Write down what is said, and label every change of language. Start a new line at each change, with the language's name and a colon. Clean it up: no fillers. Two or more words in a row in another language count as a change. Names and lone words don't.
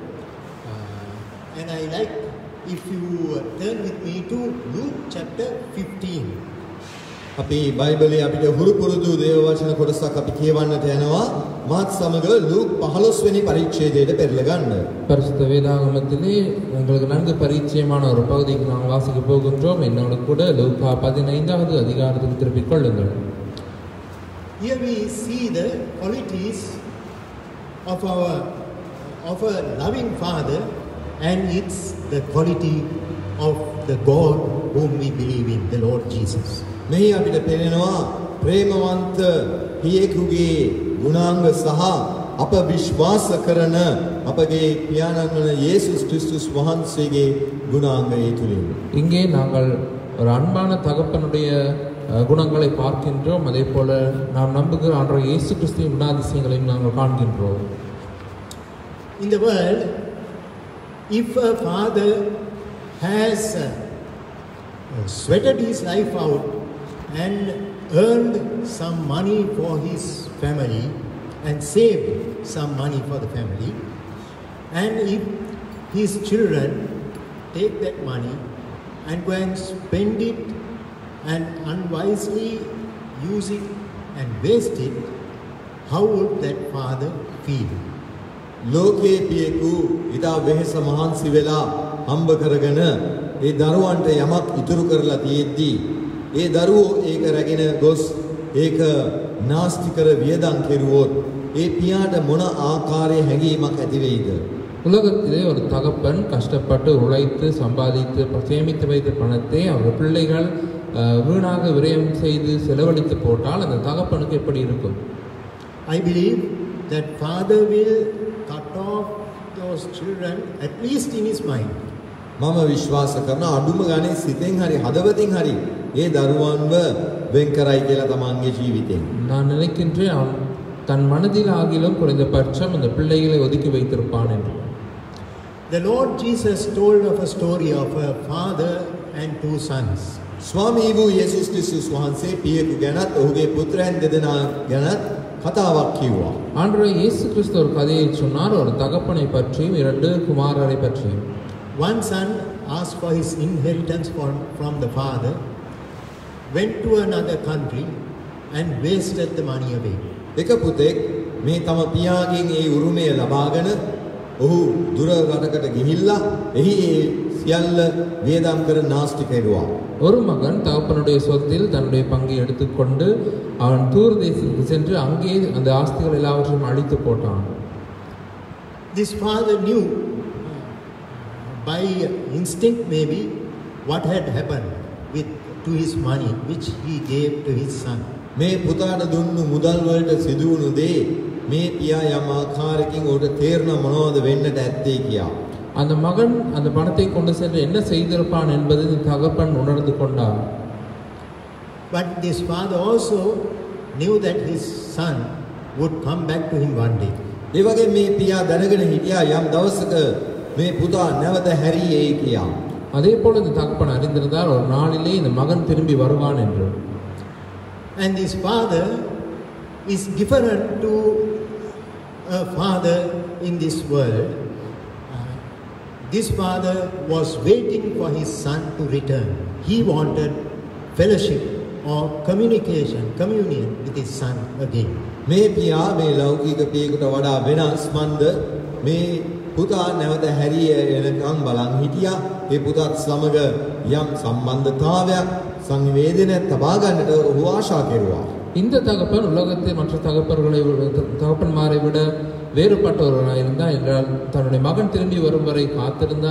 English: and I like if you turn with me to Luke chapter 15.
Sinhala: අපි බයිබලයේ අපිට හුරු පුරුදු දේව වචන කොටසක් අපි කියවන්නට යනවා මාත් සමග ලූක් 15 වෙනි පරිච්ඡේදයට පෙරලා ගන්න.
Tamil: பரிசுத்த வேதாகமத்திலே உங்களுக்கு நன்கு பரிச்சயமான ஒரு பகுதிக்கு நாம் வாசிக்க போகின்றோம். என்னோட கூட லூக்கா 15வது அதிகாரத்துக்கு திருப்பிக் கொள்ளுங்கள்.
English: Here we see the qualities of a loving Father, and it's the quality of the God whom we believe in, the Lord Jesus.
Sinhala: මෙහි අපිට පේනවා ප්‍රේමවන්ත පියෙකුගේ ගුණාංග සහ අප විශ්වාස කරන අපගේ පියාණන් වන යේසුස් ක්‍රිස්තුස් වහන්සේගේ ගුණාංග ඒ තුලින්.
Tamil: இங்கே நாங்கள் ஒரு அன்பான தகப்பனுடைய குணங்களை பார்க்கின்றோம். அதே போல நாம் நம்புகிற ஆண்டவர் இயேசு கிறிஸ்துவின் குணாதிசயங்களையும் நாங்கள் காண்கின்றோம்.
English: In the world, if a father has sweated his life out and earned some money for his family and saved some money for the family, and if his children take that money and go and spend it and unwisely use it and waste it, how would that father feel?
Sinhala: ලෝකයේ පියෙකු ඉදා වෙහෙස මහන්සි වෙලා හම්බ කරගෙන ඒ දරුවන්ට යමක් ඉතුරු කරලා තියෙද්දී ඒ දරුවෝ ඒක රැගෙන ගොස් ඒක නාස්ති කර වියදම් කෙරුවොත් ඒ පියාට මොන ආකාරයේ හැඟීමක් ඇති වෙයිද?
Tamil: உலகத்திலே ஒரு தகப்பன் கஷ்டப்பட்டு உழைத்து சம்பாதித்து சேமித்து வைத்த பணத்தை அவர் பிள்ளைகள் வீணாக விரயம் செய்து செலவழித்து போட்டால் அந்த தகப்பனுக்கு எப்படி இருக்கும்?
English: I believe that father will cut off those children at least in his mind.
Sinhala: මම විශ්වාස කරන අඩුම ගානේ සිතෙන් හරි හදවතින් හරි ඒ දරුවන්ව වෙන් කරයි කියලා තමන්ගේ ජීවිතෙන්.
Tamil: நான் நினைக்கின்றேன் அவன் தன் மனதில் ஆகிலும் குறைந்தபட்சம் அந்த பிள்ளைகளை ஒதுக்கி வைத்திருப்பான் என்று.
English: The Lord Jesus told of a story of a father and two sons.
Sinhala: ස්වාමී වූ යේසුස් ක්‍රිස්තුස් වහන්සේ පියෙකු ගැනත් ඔහුගේ පුත්‍රයන් දෙදෙනා ගැනත් කතාවක් කිව්වා.
Tamil: ஆண்டவர் இயேசு கிறிஸ்து ஒரு கதையை சொன்னார், ஒரு தகப்பனை பற்றியும் இரண்டு குமாரரை பற்றியும்.
English: One son asked for his inheritance from the father, went to another country and wasted the money away.
Sinhala: එක පුතෙක් මේ තම පියාගෙන් ඒ උරුමය ලබාගෙන ඔහු දුර රටකට ගිහිල්ලා එහි ඒ සියල්ල වියදම් කර නාස්ති කෙරුවා.
Tamil: ஒரு மகன் தகப்பனுடைய சொத்தில் தன்னுடைய பங்கை எடுத்துக்கொண்டு அவன் தூர தேசத்துக்கு சென்று அங்கே அந்த ஆஸ்திகள் எல்லாவற்றையும் அழித்து போட்டான்.
English: This father knew by instinct maybe what had happened to his money which he gave to his son.
Sinhala: මේ පුතාට දුන්නු මුදල් වලට සිදු වුණු දේ මේ පියා යම් ආකාරයකින් උඩ තේරෙන මොනවද වෙන්නට ඇත්තේ කියා.
Tamil: அந்த மகன் அந்த பணத்தை கொண்டு சென்று என்ன செய்திருப்பான் என்பதை தகப்பன் உணர்ந்து கொண்டார்.
English: But this father also knew that his son would come back to him one day.
Sinhala: ඒ වගේ මේ පියා දැනගෙන හිටියා යම් දවසක මේ පුතා නැවත හැරියේ කියා.
Tamil: அதே போல இந்த தகப்பன் அறிந்திருந்தார் ஒரு நாளிலே இந்த மகன் திரும்பி வருவான் என்று.
English: And this father is different to a father in this world. This father was waiting for his son to return. He wanted fellowship or communion with his son again.
Sinhala: මේ පියා මේ ලෞකික පියෙකුට වඩා වෙනස් මන්ද මේ පුතා නැවත හැරිය එනකම් බලන් හිටියා. ඒ පුතාත් සමග යම් සම්බන්ධතාවයක් සංවේදනයක් තබා ගන්නට ඔහු ආශා කෙරුවා.
Tamil: இந்த தகப்பன் உலகத்தில் மற்ற தகப்பன்மாரை விட வேறுபட்ட ஒருவராக இருந்தார் என்றால் தன்னுடைய மகன் திரும்பி வரும் வரை காத்திருந்தார்.